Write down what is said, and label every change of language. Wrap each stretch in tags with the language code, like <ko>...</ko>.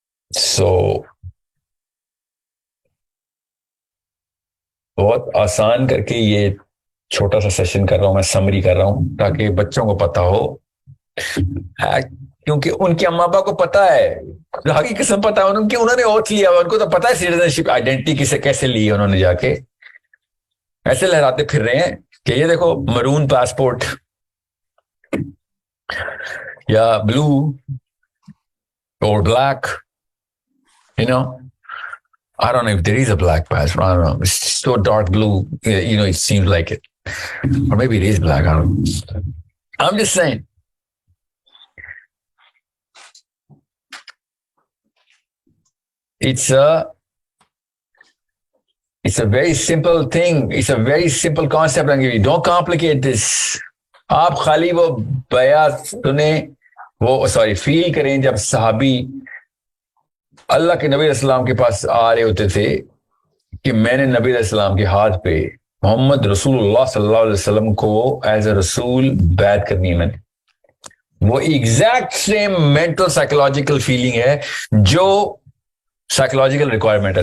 <ur>سو بہت آسان کر کے یہ چھوٹا سا سیشن کر رہا ہوں، میں سمری کر رہا ہوں تاکہ بچوں کو پتا ہو، کیونکہ ان کے اما ابا کو پتا ہے، خدا کی قسم پتا ہے انہوں نے اوتھ لیا، ان کو تو پتا ہے سٹیزن شپ آئیڈینٹی کسے کیسے لی ہے. انہوں نے جا کے ایسے لہراتے پھر رہے ہیں کہ یہ دیکھو مرون پاسپورٹ یا بلو اور black.</ur> <en>I don't know if there is a black passport. I don't know. It's so dark blue. It seems like it. Or maybe it is black. I don't know. I'm just saying. It's a very simple thing. It's a very simple concept. Don't complicate this.</en> <ur>آپ خالی وہ بیات سنیں، فیل کریں جب صحابی اللہ کے نبی علیہ السلام کے پاس آ رہے ہوتے تھے کہ میں نے نبی علیہ السلام کے ہاتھ پہ محمد رسول اللہ صلی اللہ علیہ وسلم کو ایز اے رسول بیعت کرنی ہے. میں نے وہ exact same mental psychological feeling ہے جو سائیکولوجیکل ریکوائرمنٹ ہے.</ur>